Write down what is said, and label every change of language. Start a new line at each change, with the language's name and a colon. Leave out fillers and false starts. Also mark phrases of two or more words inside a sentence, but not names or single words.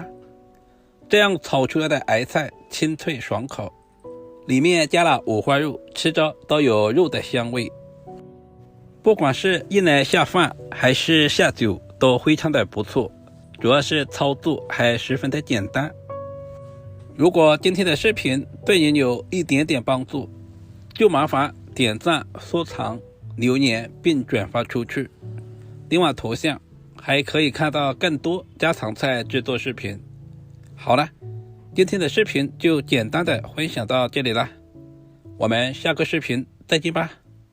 Chinese: 這樣炒出來的癌菜清脆爽口，裡面加了五花肉，吃着都有肉的香味。不管是用來下飯還是下酒都非常的不錯，主要是操作還十分的簡單。如果今天的視頻對您有一點點幫助，就麻煩點讚、收藏、留言並轉發出去。另外頭像還可以看到更多家常菜制作視頻。好了，今天的視頻就簡單的分享到這裡了，我們下個視頻再見吧。